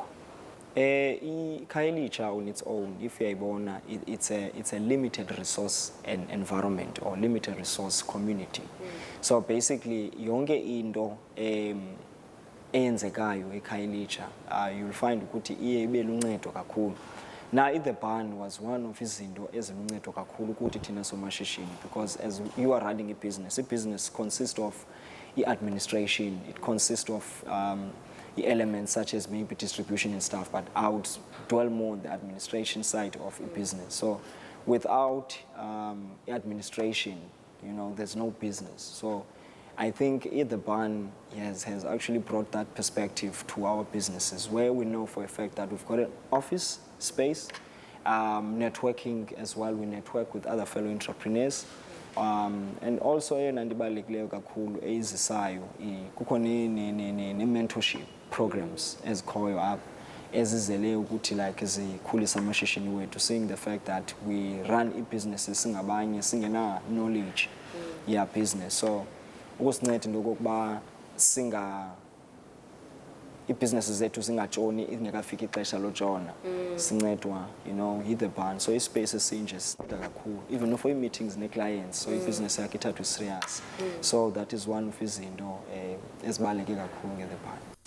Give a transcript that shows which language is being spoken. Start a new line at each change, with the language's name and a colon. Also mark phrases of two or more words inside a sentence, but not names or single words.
English: Khayelitsha on its own, if uyayibona, it's a limited resource environment or limited resource community. So basically
Xhosa: yonke into eyenzekayo eKhayelitsha
English: you'll find
Xhosa: ukuthi iye ibe luncedo kakhulu.
English: Now the ban was one of
Xhosa: izinto eziluncedo kakhulu ukuthi thina somashishini,
English: because as you are running a business consists of administration, it consists of the elements such as maybe distribution and stuff, but I would dwell more on the administration side of a business. So without administration, there's no business. So I think the ban has actually brought that perspective to our businesses, where we know for a fact that we've got an office space, networking as well. We network with other fellow entrepreneurs. And also
Xhosa: nandibalulekileyo kakhulu eyizisayo kukho ne-
English: mentorship programs
Xhosa: ezikhoyo apha ezizele ukuthi like zikhulisa amashishini wethu,
English: seeing the fact that we run i-businesses
Xhosa: singabanye singena-knowledge
English: business.
Xhosa: So ukusinceda into yokokuba i-businesses zethu zingatshoni ingekafika ixesha lotshona, sincedwa yi-the ban. So i-space esinje sinceda kakhulu,
English: even for
Xhosa: i-meetings ne-clients, so i-business yakhe ithathwe serious.
English: So that is one of
Xhosa: izinto ezibaluleke kakhulu
English: nge-the ban.